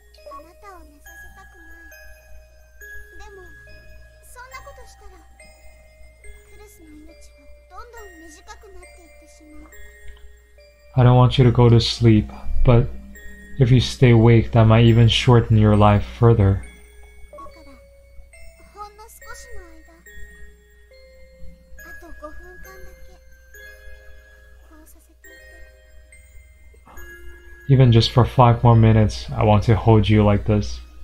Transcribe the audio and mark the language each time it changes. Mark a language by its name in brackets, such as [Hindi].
[Japanese] あなたを寝させたくない。でも、そんなことしたら、クルスの命はどんどん短くなっていってしまう。 [English] I don't want you to go to sleep, but if you stay awake, that might even shorten your life further. [Japanese] だから、ほんの少しの間、あと5分間だけ、こうさせていて。 [English] Even just for 5 more minutes, I want to hold you like this.